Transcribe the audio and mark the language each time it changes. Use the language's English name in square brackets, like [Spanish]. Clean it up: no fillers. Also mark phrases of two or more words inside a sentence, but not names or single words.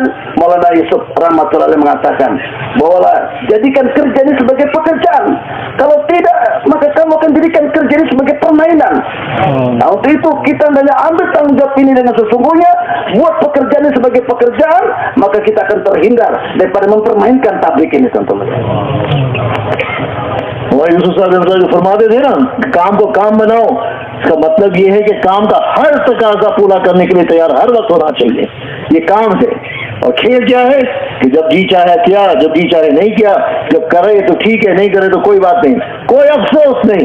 [Indonesian] Maulana Yusuf [Arabic] رحمة الله عليه [Indonesian] mengatakan bahwa jadikan kerja ini sebagai pekerjaan. Kalau tidak, maka kamu akan jadikan kerja ini sebagai permainan. Nah, untuk itu kita hendaknya ambil tanggung jawab ini dengan sesungguhnya, buat pekerjaan ini sebagai pekerjaan, maka kita akan terhindar daripada mempermainkan tabligh ini, teman-teman. [Hindi] वही यूसुफ साहब जो फरमाते थे ना, काम को काम बनाओ, इसका मतलब ये है कि काम का हर तकाजा पूरा करने के लिए तैयार हर वक्त होना चाहिए। ये काम है। और खेल क्या है कि जब जी चाहे किया, जब जी चाहे नहीं किया, जब करे तो ठीक है, नहीं करे तो कोई बात नहीं, कोई अफसोस नहीं।